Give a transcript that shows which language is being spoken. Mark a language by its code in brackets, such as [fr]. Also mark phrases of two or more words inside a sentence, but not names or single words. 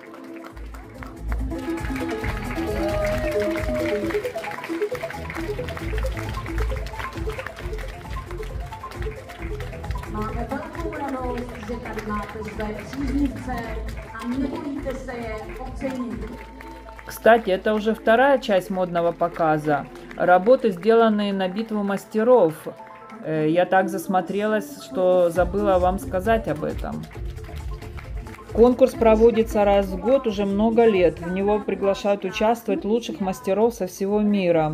[cs] Máme velkou radost, že tady máte své příznivce a nebojíte se je ocenit. [ru] Кстати, это уже вторая часть модного показа. Работы, сделанные на битву мастеров. Я так засмотрелась, что забыла вам сказать об этом. Конкурс проводится раз в год уже много лет. В него приглашают участвовать лучших мастеров со всего мира.